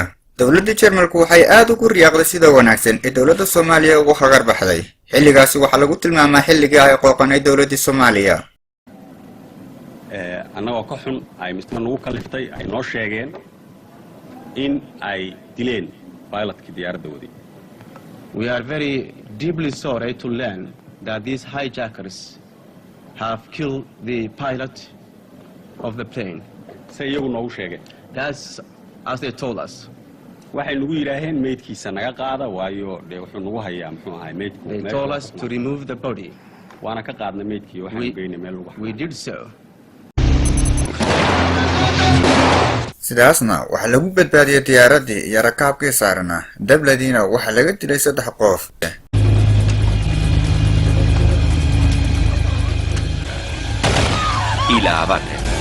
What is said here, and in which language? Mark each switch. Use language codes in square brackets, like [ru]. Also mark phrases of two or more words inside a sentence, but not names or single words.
[so] dowladda Jarmalku waxay aad ugu riyaaqday sida wanaagsan ee dowladda Soomaaliya ugu hagar baxday. xilligaasi waxaa lagu tilmaamaa xilligii ay qooqanay dowladdii Soomaaliya. annagoo ka xun ay misna nagu kaliftay ay noo sheegeen in ay dileen pilotkii diyaaradda waday. [en] We are very deeply sorry to learn that these hijackers have killed the pilot of the plane. [so] se iyagu noogu sheegeen. [en] That's as they told us. [so] waxay nagu yidhaaheen meydkiisa naga qaada, waayo dee wuxuu nagu hayaa muxuu ahay meydku. [en] They told us to remove the body. [so] waana ka qaadnay meydkii, waxaan geynay meel lagu [en] We did so. [so] sidaasna waxaa lagu badbaadiyay diyaaraddii iyo rakaabkii saarnaa. WDna waxaa laga dilay 3 qof. Y la abate.